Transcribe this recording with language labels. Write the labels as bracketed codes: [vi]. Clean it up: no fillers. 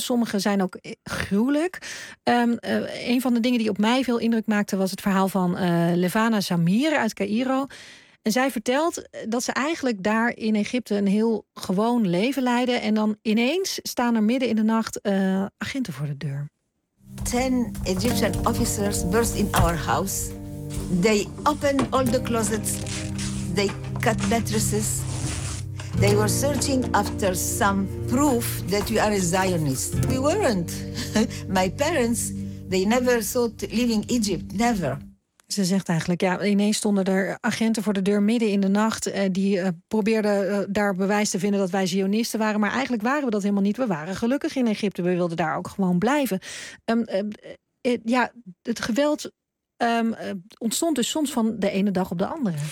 [nl] Sommige zijn ook gruwelijk. Een van de dingen die op mij veel indruk maakte was het verhaal van Levana Samir uit Cairo. En zij vertelt dat ze eigenlijk daar in Egypte een heel gewoon leven leiden. En dan ineens staan er midden in de nacht agenten voor de deur. [en] 10 Egyptian officers burst in our house. They opened all the closets. They cut mattresses. They were searching after some proof that we are a Zionist. We weren't. My parents, they never thought leaving Egypt. Never. [nl] Ze zegt eigenlijk, ineens stonden er agenten voor de deur midden in de nacht. Die probeerden daar bewijs te vinden dat wij Zionisten waren. Maar eigenlijk waren we dat helemaal niet. We waren gelukkig in Egypte. We wilden daar ook gewoon blijven. Het geweld ontstond dus soms van de ene dag op de andere.